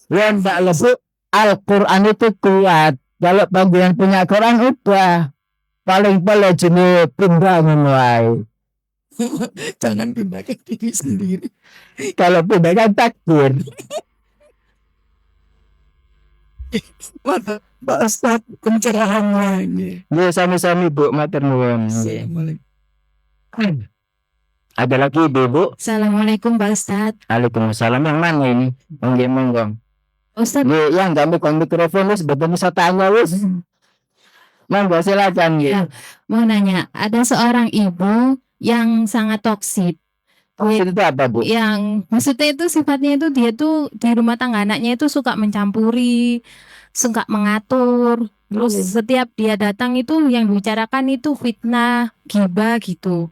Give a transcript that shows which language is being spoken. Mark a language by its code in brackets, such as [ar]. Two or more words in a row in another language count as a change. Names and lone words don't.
[id] Ya enggak lebih Al-Quran itu kuat. Kalau bagian punya Quran udah paling jenis pindahkan wae. Jangan pindahkan diri sendiri. Kalau pindahkan takbir. Pak Ustaz pencerahannya ini. [jv] Ya sami-sami Bu, matur nuwun. [id] Assalamualaikum. Ada lagi Ibu? Assalamualaikum Pak Ustadz. Waalaikumsalam. Yang mana ini? Monggo. Ustadz, Ya, yang nggak megang mikrofon wis betul bisa tanya wis. Monggo silakan Ya. mau nanya, ada seorang ibu yang sangat toksik. Itu apa Bu? Yang maksudnya itu sifatnya itu dia tuh di rumah tangga anaknya itu suka mencampuri, suka mengatur. Terus setiap dia datang itu yang dibicarakan itu fitnah, ghibah gitu.